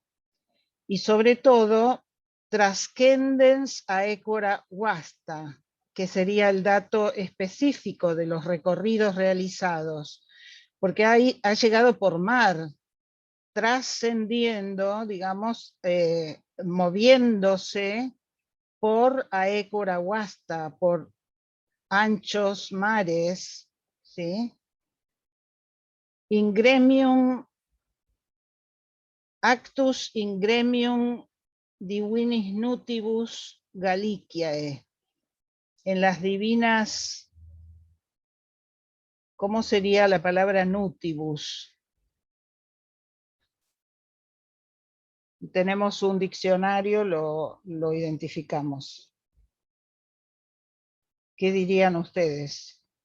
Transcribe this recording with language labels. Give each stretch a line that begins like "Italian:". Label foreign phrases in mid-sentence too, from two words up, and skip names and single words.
Spanish: Y sobre todo,
Latin: trascendens aequora vasta,
Spanish: que sería el dato específico de los recorridos realizados, porque ha llegado por mar, trascendiendo, digamos, moviéndose por
Latin: aequora vasta,
Spanish: por anchos mares, ¿sí?
Latin: In gremium, actus in gremium divinis nutibus Gallicae.
Spanish: En las divinas, ¿cómo sería la palabra nutibus? Tenemos un diccionario, lo identificamos. ¿Qué dirían ustedes?